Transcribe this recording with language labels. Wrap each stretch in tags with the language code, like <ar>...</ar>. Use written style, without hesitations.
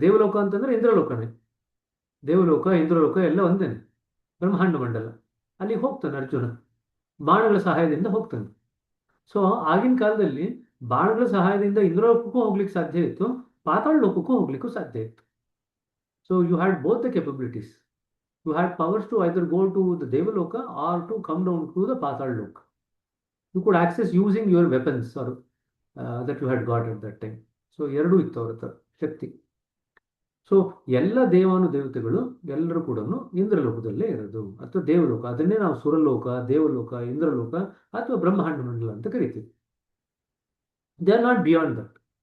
<kn>ದೇವಲೋಕ ಅಂತಂದ್ರೆ ಇಂದ್ರಲೋಕನೇ. ದೇವಲೋಕ ಇಂದ್ರಲೋಕ ಎಲ್ಲ ಒಂದೇನೆ, ಬ್ರಹ್ಮಾಂಡ ಮಂಡಲ. ಅಲ್ಲಿಗೆ ಹೋಗ್ತಾನೆ ಅರ್ಜುನ, ಬಾಣಗಳ ಸಹಾಯದಿಂದ ಹೋಗ್ತಾನೆ. ಸೊ ಆಗಿನ ಕಾಲದಲ್ಲಿ ಬಾಣಗಳ ಸಹಾಯದಿಂದ ಇಂದ್ರಲೋಕಕ್ಕೂ ಹೋಗ್ಲಿಕ್ಕೆ ಸಾಧ್ಯ ಇತ್ತು, ಪಾತಾಳ ಲೋಕಕ್ಕೂ ಹೋಗ್ಲಿಕ್ಕೂ ಸಾಧ್ಯ ಇತ್ತು.</kn> <en>So you had both the capabilities. You had powers to either go to the Devaloka or to come down to the Patal Loka. You could access using your weapons or that you had got at that time.</en> <kn>So ಎರಡು ಇತ್ತು ಅವ್ರ ಹತ್ರ ಶಕ್ತಿ. So ಎಲ್ಲ ದೇವಾನು ದೇವತೆಗಳು ಎಲ್ಲರೂ ಕೂಡ ಇಂದ್ರಲೋಕದಲ್ಲೇ ಇರೋದು, ಅಥವಾ ದೇವಲೋಕ. ಅದನ್ನೇ ನಾವು ಸುರಲೋಕ, ದೇವಲೋಕ, ಇಂದ್ರಲೋಕ ಅಥವಾ ಬ್ರಹ್ಮಾಂಡ ಮಂಡಲ ಅಂತ ಕರಿತೀವಿ.</kn> <en>They are not beyond that.</en>